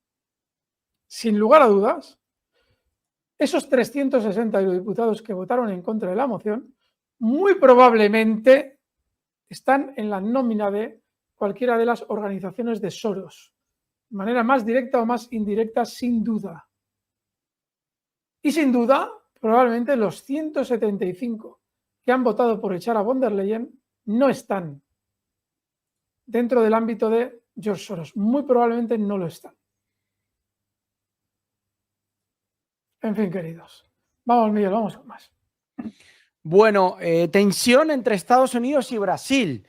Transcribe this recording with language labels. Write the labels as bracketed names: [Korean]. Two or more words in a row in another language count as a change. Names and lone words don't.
[Spanish] Sin lugar a dudas, esos 360 eurodiputados que votaron en contra de la moción muy probablemente están en la nómina de cualquiera de las organizaciones de Soros, de manera más directa o más indirecta, sin duda. Y sin duda, probablemente los 175 que han votado por echar a von der Leyen no están dentro del ámbito de George Soros. Muy probablemente no lo están. En fin, queridos. Vamos, Miguel, vamos con más. Bueno, tensión entre Estados Unidos y Brasil.